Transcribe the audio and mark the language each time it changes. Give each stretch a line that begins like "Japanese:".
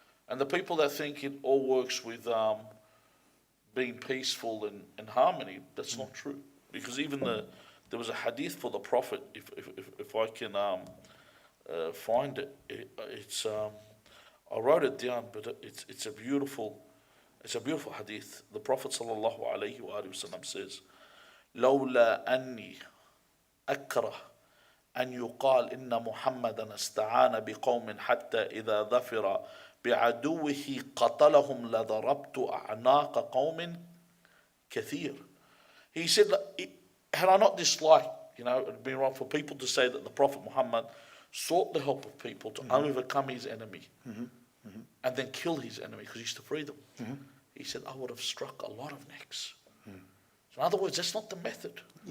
English: And the people that think it all works with being peaceful and harmony, that's not true. Because even there was a hadith for the Prophet, if I can find it, it's I wrote it down, but it's a beautiful hadith. The Prophet sallallahu alaihi wasallam says,
Arabic: "لولا أني أكره أن يقال إن محمدا استعان بقوم حتى إذا ظفر بعدوه قتلهم لضربت أعناق قوم كثير."
English: He said, had I not disliked, it'd been wrong for people to say that the Prophet Muhammad sought the help of people to overcome his enemy and then kill his enemy because he used to free them. He said, I would have struck a lot of necks. So in other words, that's not the method.